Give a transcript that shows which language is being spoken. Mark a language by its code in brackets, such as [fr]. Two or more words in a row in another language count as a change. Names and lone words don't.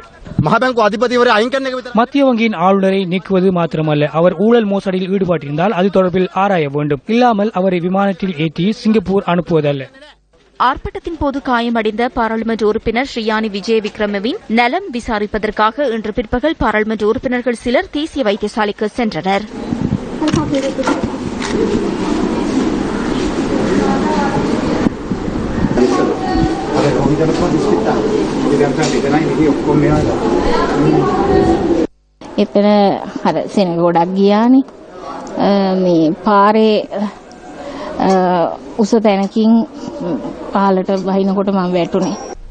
[ta] மத்திய வங்கியின் ஆளுநரை நீக்குவது மாத்திரமல்ல, அவர் ஊழல் மோசடியில் ஈடுபட்டிருந்தால் அது தொடர்பில் ஆராய வேண்டும். இல்லாமல் அவரை விமானத்தில் ஏற்றி சிங்கப்பூர் அனுப்புவதல்ல. ஆர்ப்பாட்டத்தின் போது காயமடைந்த பாராளுமன்ற உறுப்பினர் ஸ்ரீயானி விஜய் விக்ரமவின் நலம் விசாரிப்பதற்காக இன்று பிற்பகல் பாராளுமன்ற உறுப்பினர்கள் சிலர் தேசிய வைத்தியசாலைக்கு சென்றனர். [si] එතන අර සෙනග ගොඩක් ගියානේ මේ පාරේ උස තැනකින් පහලට වහිනකොට මම වැටුනේ.